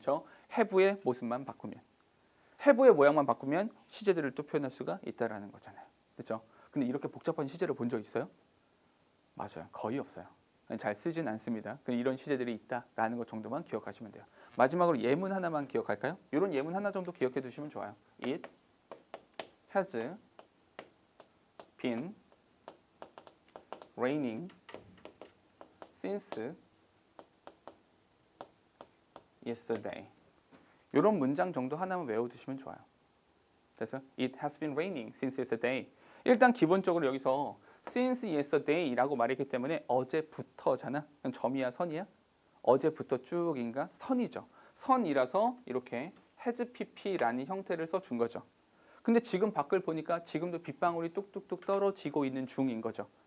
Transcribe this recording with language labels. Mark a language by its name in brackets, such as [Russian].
[Korean] 저 have의 모습만 바꾸면, have의 모양만 바꾸면 시제들을 또 표현할 수가 있다라는 거잖아요. 그렇죠? 근데 이렇게 복잡한 시제를 본 적 있어요? 맞아요. 거의 없어요. 잘 쓰진 않습니다. 이런 시제들이 있다라는 것 정도만 기억하시면 돼요. 마지막으로 예문 하나만 기억할까요? 이런 예문 하나 정도 기억해 두시면 좋아요. [English] It has been raining since yesterday. [Korean] 이런 문장 정도 하나만 외워두시면 좋아요. 그래서 [English] It has been raining since yesterday. [Korean] 일단 기본적으로 여기서 since yesterday라고 말했기 때문에 어제부터잖아. 그럼 점이야 선이야? 어제부터 쭉인가? 선이죠. 선이라서 이렇게 has pp라는 형태를 써준 거죠. 근데 지금 밖을 보니까 지금도 빗방울이 뚝뚝뚝 떨어지고 있는 중인 거죠.